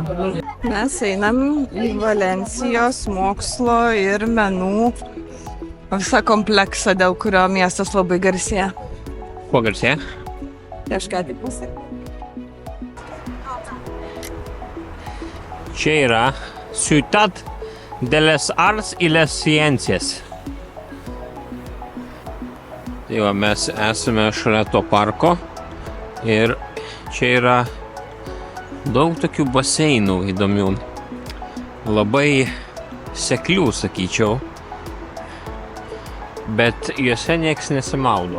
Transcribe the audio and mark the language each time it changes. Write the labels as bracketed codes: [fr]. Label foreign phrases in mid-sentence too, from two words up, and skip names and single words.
[lt] Mes einam į Valencijos mokslo ir menų Visą kompleksą, dėl kurio miestas labai garsėja. Kuo garsėja? Aš ką tik pasakiau. Čia yra Ciutat de les Arts y les Ciencias. Tai va, mes esame šalia to parko ir čia yra daug tokių baseinų įdomių. Labai seklių, sakyčiau, bet juose nieks nesimaudo.